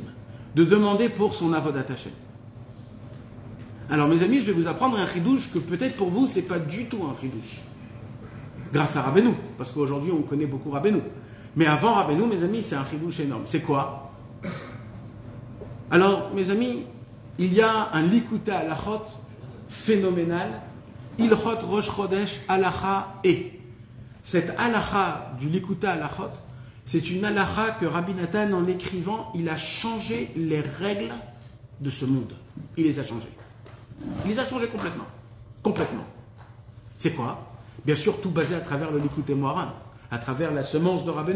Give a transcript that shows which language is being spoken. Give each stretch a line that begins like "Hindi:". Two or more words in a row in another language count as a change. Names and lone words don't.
French: De demander pour son
Hebrew: עבודת השם.
French: Alors mes amis, je vais vous apprendre un chidouche que peut-être pour vous, c'est pas du tout un chidouche. Grâce à Rabbeinu, parce qu'aujourd'hui on connaît beaucoup Rabbeinu. Mais avant Rabbeinu, mes amis, c'est un chidouche énorme. C'est quoi? Alors mes amis, il y a un likuta halachot phénoménal, ilchot rosh chodesh halacha et. Cette halacha du likuta halachot, c'est une halakha que Rabbi Nathan, en l'écrivant, il a changé les règles de ce monde. Il les a changées. Il les a changées complètement. Complètement. C'est quoi? Bien sûr, tout basé à travers le Likutei Moharan, à travers la semence de Rabbeinu.